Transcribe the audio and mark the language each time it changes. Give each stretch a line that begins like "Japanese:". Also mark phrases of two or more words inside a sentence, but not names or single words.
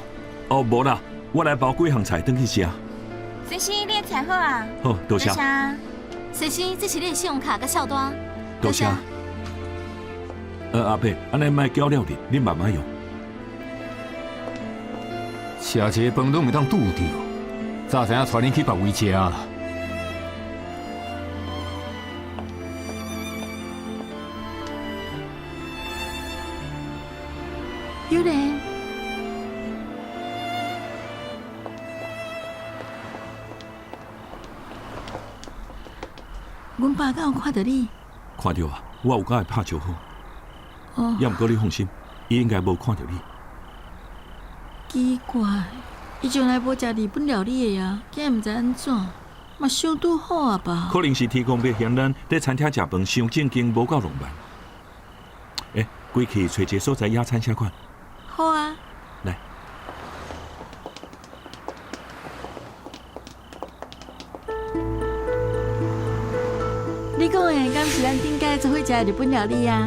Min Nan Chinese: 哦，无啦，我来包几项菜转去食。先生，你的菜好啊？好，多谢。先生，这是你的信用卡甲账单。多谢。阿伯，安尼莫搅了哩，你慢慢用。吃一个饭都袂当拄着，早知影带恁去别位食啦。有人，阮爸敢有看到你？看到啊，我有甲伊拍招呼。哦，要毋过你放心，伊应该无看到你。奇怪，伊从来无食日本料理的呀，今日毋知安怎，嘛想拄好啊吧？可能是天公要嫌咱在餐厅食饭伤正经，无够浪漫。过去找一个所在野餐下款。好啊。来，你讲的敢是咱顶届做伙食的日本料理啊？